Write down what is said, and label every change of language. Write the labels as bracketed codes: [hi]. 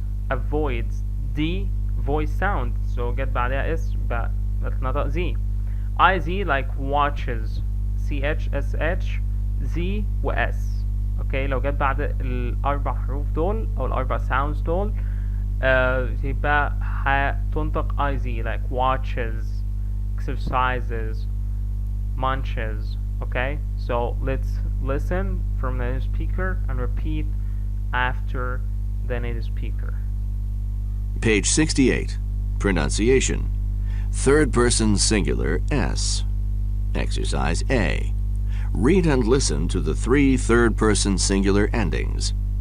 [en] avoids D voice sound so [ar] جت بعدها [en] S نطق Z. IZ like watches CH SH Z و S okay. [ar] لو جت بعد الاربع حروف دول او الاربع sounds دول يبقى هتنطق IZ [en] like watches exercises munches okay. so let's listen from the native speaker and repeat after the native speaker. Page 68. Pronunciation. Third person singular S. Exercise A. Read and listen to the 3 third person singular endings.